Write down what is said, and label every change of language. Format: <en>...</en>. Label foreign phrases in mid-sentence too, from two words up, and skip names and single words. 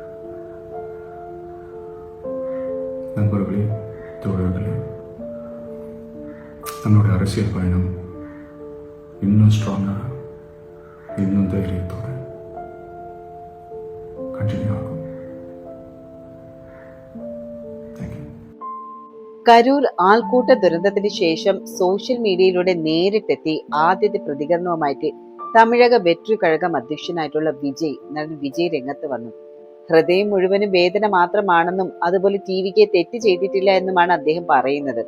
<ta>நண்பர்களே, தோழர்களே, நம்மளுடைய அரசியல் பயணம் இன்னும் ஸ்ட்ராங்காக, இன்னும் தைரியத்தோட கண்டினியூ ஆகும்.</ta> <ml>കരൂർ ആൾക്കൂട്ട ദുരന്തത്തിന് ശേഷം സോഷ്യൽ മീഡിയയിലൂടെ നേരിട്ടെത്തി ആദ്യത്തെ പ്രതികരണവുമായിട്ട് തമിഴക വെട്രി കഴകം അധ്യക്ഷനായിട്ടുള്ള നടൻ വിജയ് രംഗത്ത് വന്നു. ഹൃദയം മുഴുവനും വേദന മാത്രമാണെന്നും അതുപോലെ ടിവിക്ക് തെറ്റ് ചെയ്തിട്ടില്ല എന്നുമാണ് അദ്ദേഹം പറയുന്നത്.</ml>